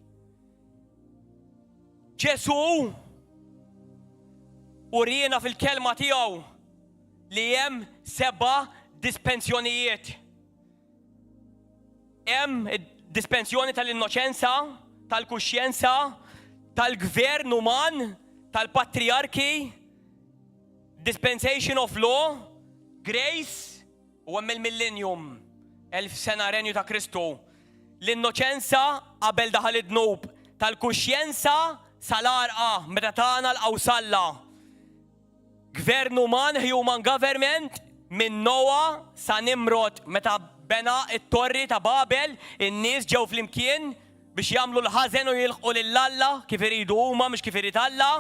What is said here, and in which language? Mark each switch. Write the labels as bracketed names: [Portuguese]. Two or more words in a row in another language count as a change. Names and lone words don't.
[Maltese] Ġesu urina fil-kelma tiegħu li hemm 7 dispensjonijiet. Hemm dispensjoni tal-innoċenza, tal-kuxjenza, tal-gvern uman, tal-patriarki, [English] dispensation of law, grace [Maltese] u hemm il-millennium, 1000 sena renju ta' Kristu. L-innoċenza qabel daħal id-dnub, tal-kuxjenza sal-arqa meta tagħna l-qawsalla. Gvern uman, [English] human government, [Maltese] minn Noa sa Nimrod meta bena it-torri ta' Babel, in-nies ġew flimkien biex jagħmlu l-ħażen u jilħqu lill-Alla kif iridu huma mhux kif irid Alla.